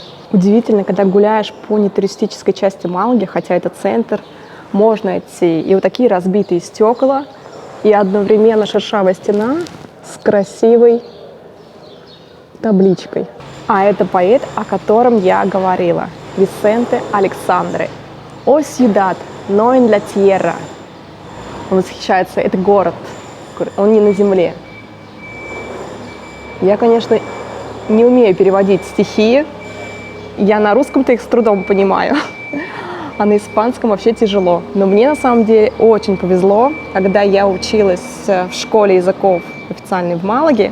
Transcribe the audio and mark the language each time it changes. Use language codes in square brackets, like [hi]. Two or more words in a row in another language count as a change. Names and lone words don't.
[ru] Удивительно, когда гуляешь по нетуристической части Малаги, хотя это центр, можно идти и вот такие разбитые стекла, и одновременно шершавая стена с красивой табличкой. А это поэт, о котором я говорила, Висенте Александре. [es] «О ciudad, no en la tierra». [ru] Он восхищается, это город. Он не на земле. Я, конечно, не умею переводить стихи. Я на русском-то их с трудом понимаю, а на испанском вообще тяжело. Но мне на самом деле очень повезло, когда я училась в школе языков официальной в Малаге.